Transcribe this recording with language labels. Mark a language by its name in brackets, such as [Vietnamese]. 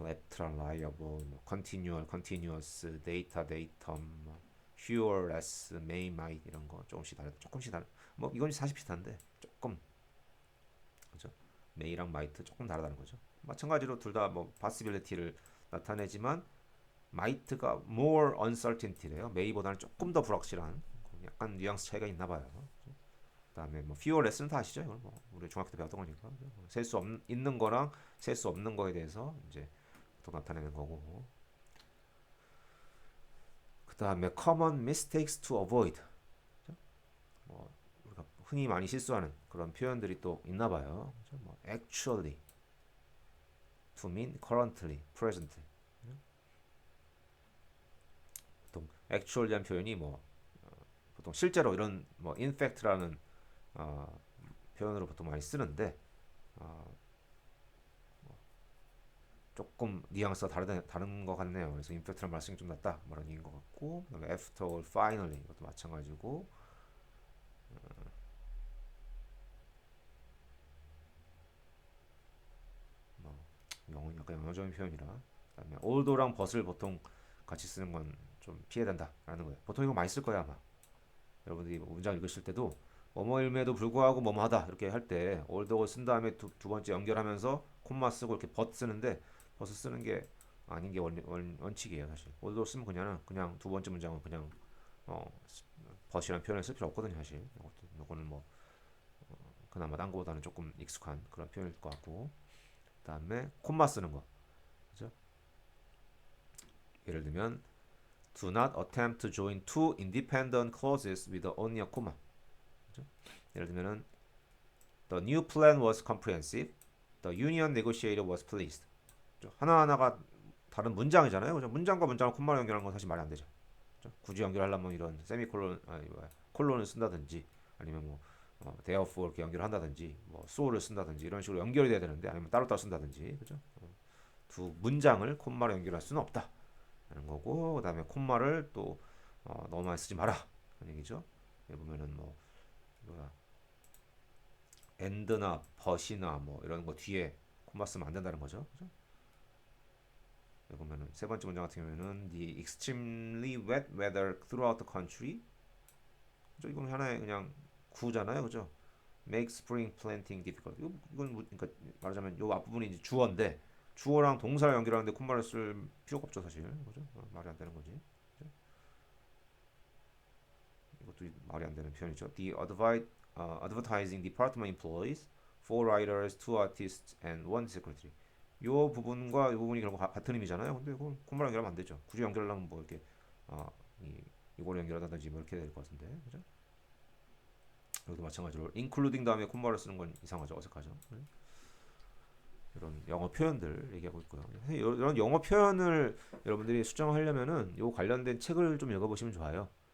[English] lateral, liable, 뭐 continual, continuous, data, datum, 뭐 sure, less, may, might [Korean] 이런 거 조금씩 다르. 뭐 이건 사실 비슷한데 조금 그죠? may랑 might 조금 다르다는 거죠. 마찬가지로 둘 다 뭐 possibility를 나타내지만 might가 more uncertainty래요. may보다는 조금 더 불확실한 약간 뉘앙스 차이가 있나 봐요. 그다음에 뭐 fewer less는 다 아시죠? 이걸 뭐 우리 중학교 때 배웠던 거니까 셀 수 있는 거랑 셀 수 없는 거에 대해서 이제 또 나타내는 거고. [English] 그다음에 common mistakes to avoid. [Korean] 뭐 우리가 흔히 많이 실수하는 그런 표현들이 또 있나 봐요. [English] 뭐 actually to mean currently, presently. [Korean] 보통 actually한 표현이 뭐 보통 실제로 이런 뭐 in fact라는 어, 표현으로 보통 많이 쓰는데 어, 조금 뉘앙스가 다른 것 같네요. 그래서 in fact라는 말씀이 좀 낫다 뭐 이런 얘기인 것 같고 그다음에 after or finally 이것도 마찬가지고 약간 영어적인 표현이라 그다음에 although랑 but을 보통 같이 쓰는 건 좀 피해야 된다라는 거예요. 보통 이거 많이 쓸 거야 아마. 여러분들이 문장 읽으실 때도 뭐뭐임에도 불구하고 뭐뭐하다 이렇게 할 때 olthough를 쓴 다음에 두 번째 연결하면서 콤마 쓰고 이렇게 but 쓰는데 but 쓰는 게 아닌 게 원칙이에요 사실. olthough 쓰면 그냥 두 번째 문장은 그냥 but이라는 표현을 쓸 필요 없거든요 사실. 이거는 뭐 그나마 딴 거보다는 조금 익숙한 그런 표현일 것 같고 그다음에 콤마 쓰는 거 그죠? 예를 들면 [English] do not attempt to join two independent clauses with only a comma. [Korean] 그죠? 예를 들면은 [English] the new plan was comprehensive. The union negotiator was pleased. [Korean] 하나하나가 다른 문장이잖아요. 그죠? 문장과 문장을 콤마로 연결하는 건 사실 말이 안 되죠. 그죠? 굳이 연결하려면 이런 세미콜론 콜론을 쓴다든지 아니면 뭐 therefore 이렇게 연결을 한다든지 뭐 so를 쓴다든지 이런 식으로 연결이 돼야 되는데 아니면 따로따로 쓴다든지 그죠? 두 문장을 콤마로 연결할 수는 없다. 라는 거고 그다음에 콤마를 또 너무 많이 쓰지 마라 그런 얘기죠. 여기 보면은 뭐 뭐야 and나 but이나 뭐 이런 거 뒤에 콤마 쓰면 안 된다는 거죠. 그죠? 여기 보면은 세 번째 문장 같은 경우에는 [English] the extremely wet weather throughout the country. [Korean] 그죠? 이건 하나의 그냥 구잖아요. 그죠? [English] make spring planting difficult. [Korean] 이건 그러니까 말하자면 요 앞부분이 이제 주어인데 주어랑 동사를 연결하는데 콤마를 쓸 필요가 없죠 사실. 그죠? 말이 안 되는 거지. 그죠? 이것도 말이 안 되는 표현이죠. The [English] advertising department employees, 4 writers, 2 artists, and 1 secretary. [Korean] 요 부분과 이 부분이 결국 같은 의미잖아요. 근데 이걸 콤마로 연결하면 안 되죠. 굳이 연결하려면 뭐 이렇게 어, 이걸 연결하다든지 뭐 이렇게 될 것 같은데, 그죠? 여기도 마찬가지로 including 다음에 콤마를 쓰는 건 이상하죠, 어색하죠. 네? 이런 영어 표현들 얘기하고 있고요. 이런 영어 표현을 여러분들이 수정하려면은 요 관련된 책을 좀 읽어보시면 좋아요.